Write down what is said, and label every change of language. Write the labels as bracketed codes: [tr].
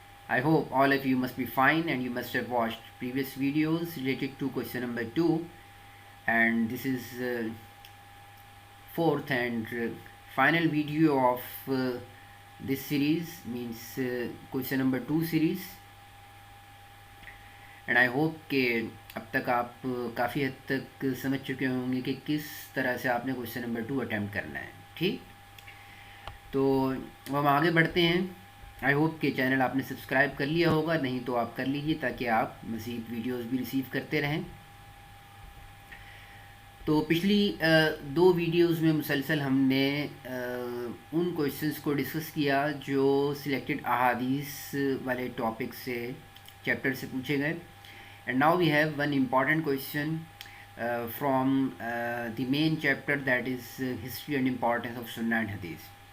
[en] I hope all of you must be fine and you must have watched previous videos related to question number 2, and this is fourth and final video of this series, means question number 2 series. [hi] And I hope कि अब तक आप काफ़ी हद तक समझ चुके होंगे कि किस तरह से आपने क्वेश्चन नंबर 2 अटैम्प्ट करना है. ठीक, तो हम आगे बढ़ते हैं. आई होप कि चैनल आपने सब्सक्राइब कर लिया होगा, नहीं तो आप कर लीजिए ताकि आप मज़ीद वीडियोस भी रिसीव करते रहें. तो पिछली दो वीडियोस में मुसलसल हमने उन क्वेश्चंस को डिस्कस किया जो सिलेक्टेड अहादीस वाले टॉपिक से, चैप्टर से पूछे गए. [en] And now we have one important question from the main chapter, that is history and importance of Sunnah and Hadith.